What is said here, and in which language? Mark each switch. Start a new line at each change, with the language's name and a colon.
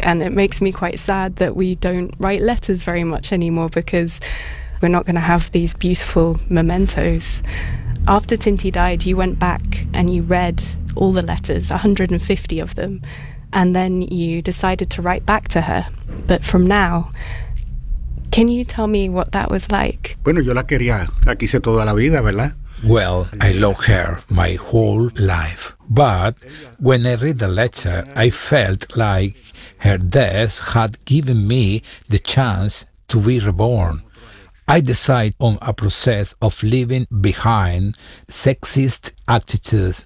English: And it makes me quite sad that we don't write letters very much anymore, because we're not going to have these beautiful mementos. After Tinti died, you went back and you read all the letters, 150 of them, and then you decided to write back to her. But from now, can you tell me what that was like?
Spanish: Bueno, yo la quería, la quise toda la vida, ¿verdad?
English: Well, I love her my whole life. But when I read the letter, I felt like her death had given me the chance to be reborn. I decided on a process of leaving behind sexist attitudes.